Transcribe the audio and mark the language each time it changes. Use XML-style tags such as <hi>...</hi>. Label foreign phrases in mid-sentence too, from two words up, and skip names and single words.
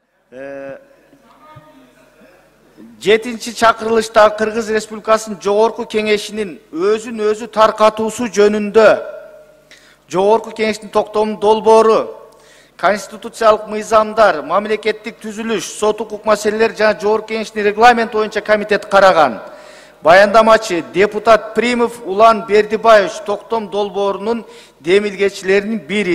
<ky>7-чакырылышта Кыргыз Республикасынын Жогорку Kеңешинин özün özü tarkatуусу жөнүндө Jogorku Kеңештин токтомунун долбоору, конституциялык мыйзамдар, мамлекеттик түзүлүш, сот укук маселелери жана Жогорку Кеңештин регламент боюнча комитет караган. Баяндамачы депутат Примов Улан Бердибаевич токтом долбоорунун демилгечилеринин бири.</ky>